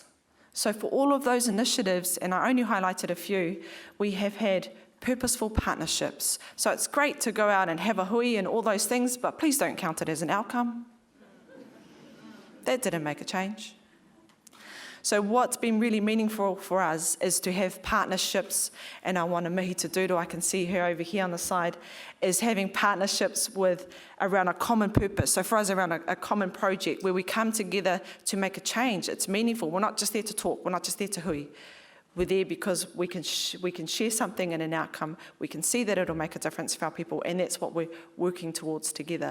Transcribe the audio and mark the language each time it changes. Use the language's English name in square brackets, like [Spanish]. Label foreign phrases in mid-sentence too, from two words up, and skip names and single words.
[English] So for all of those initiatives, and I only highlighted a few, we have had purposeful partnerships. So it's great to go out and have a hui and all those things, but please don't count it as an outcome. That didn't make a change. So what's been really meaningful for us is to have partnerships, and I want to mihi te duro, I can see her over here on the side, is having partnerships around a common purpose. So for us, around a common project where we come together to make a change. It's meaningful. We're not just there to talk. We're not just there to hui. We're there because we can share something and an outcome. We can see that it'll make a difference for our people, and that's what we're working towards together.